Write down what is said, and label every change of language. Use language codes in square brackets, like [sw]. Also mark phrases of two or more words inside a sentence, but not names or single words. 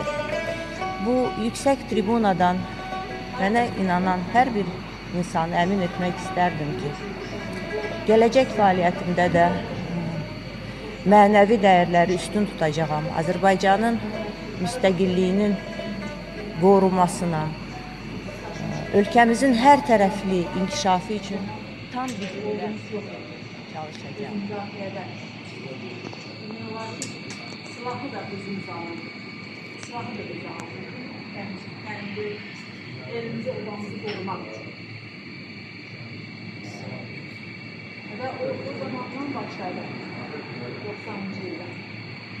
[az] Bu yüksək tribunadan mənə inanan hər bir insanı əmin etmək istərdim ki, gələcək fəaliyyətimdə də mənəvi dəyərləri üstün tutacağam. Azərbaycanın müstəqilliyinin qorunmasına, ölkəmizin hər tərəfli inkişafı üçün tam gücümlə çalışacağım. [tr] Silahı da bizim zamanımız. Silahı da bizim zamanımız. Kendi elimize odamızı korumak için. Ve o zamandan başladı. 90. yılda. 90.